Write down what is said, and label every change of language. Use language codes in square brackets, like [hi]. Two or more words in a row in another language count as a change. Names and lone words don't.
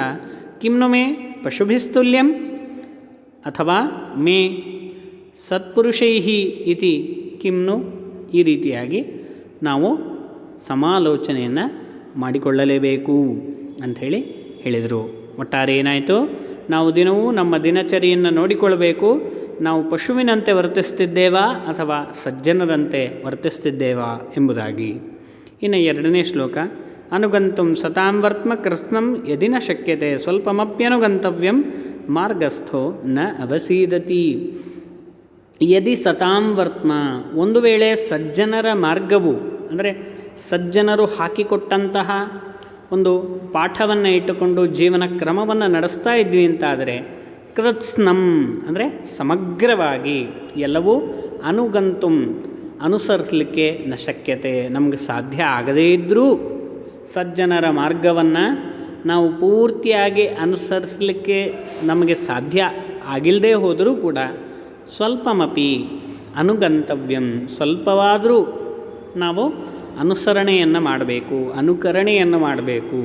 [sa] ಕಿಮ್ನು ಮೇ ಪಶುಭಿಸ್ತುಲ್ಯಂ ಅಥವಾ ಮೇ ಸತ್ಪುರುಷೈಹಿ ಇತಿ ಕಿಮ್ನು, [kn] ಈ ರೀತಿಯಾಗಿ ನಾವು ಸಮಾಲೋಚನೆಯನ್ನು ಮಾಡಿಕೊಳ್ಳಲೇಬೇಕು ಅಂಥೇಳಿ ಹೇಳಿದರು. ಒಟ್ಟಾರೆ ಏನಾಯಿತು? ನಾವು ದಿನವೂ ನಮ್ಮ ದಿನಚರಿಯನ್ನು ನೋಡಿಕೊಳ್ಳಬೇಕು. ನಾವು ಪಶುವಿನಂತೆ ವರ್ತಿಸ್ತಿದ್ದೇವಾ ಅಥವಾ ಸಜ್ಜನರಂತೆ ವರ್ತಿಸ್ತಿದ್ದೇವಾ ಎಂಬುದಾಗಿ. ಇನ್ನು 2ನೇ ಶ್ಲೋಕ. [sa] ಅನುಗಂತುಂ ಸತಾಂ ವರ್ತ್ಮ ಕೃತ್ಸ್ನಂ ಯದಿ ನ ಶಕ್ಯತೆ ಸ್ವಲ್ಪಮಪ್ಯನುಗಂತವ್ಯಂ ಮಾರ್ಗಸ್ಥೋ ನ ಅವಸೀದತಿ. ಯದಿ ಸತಾಂ ವರ್ತ್ಮ, [kn] ಒಂದು ವೇಳೆ ಸಜ್ಜನರ ಮಾರ್ಗವು ಅಂದರೆ ಸಜ್ಜನರು ಹಾಕಿಕೊಟ್ಟಂತಹ ಒಂದು ಪಾಠವನ್ನು ಇಟ್ಟುಕೊಂಡು ಜೀವನ ಕ್ರಮವನ್ನು ನಡೆಸ್ತಾ ಇದ್ವಿ ಅಂತಾದರೆ, ಕೃತ್ಸ್ನಂ ಅಂದರೆ ಸಮಗ್ರವಾಗಿ ಎಲ್ಲವೂ, ಅನುಗಂತುಂ ಅನುಸರಿಸಲಿಕ್ಕೆ [sa] ನ ಶಕ್ಯತೆ, [kn] ನಮಗೆ ಸಾಧ್ಯ ಆಗದೇ ಇದ್ದರೂ ಸಜ್ಜನರ ಮಾರ್ಗವನ್ನು ನಾವು ಪೂರ್ತಿಯಾಗಿ ಅನುಸರಿಸಲಿಕ್ಕೆ ನಮಗೆ ಸಾಧ್ಯ ಆಗಿಲ್ಲದೆ ಹೋದರೂ ಕೂಡ [sa] ಸ್ವಲ್ಪಮಪಿ ಅನುಗಂತವ್ಯಂ, [kn] ಸ್ವಲ್ಪವಾದರೂ ನಾವು ಅನುಸರಣೆಯನ್ನು ಮಾಡಬೇಕು, ಅನುಕರಣೆಯನ್ನು ಮಾಡಬೇಕು.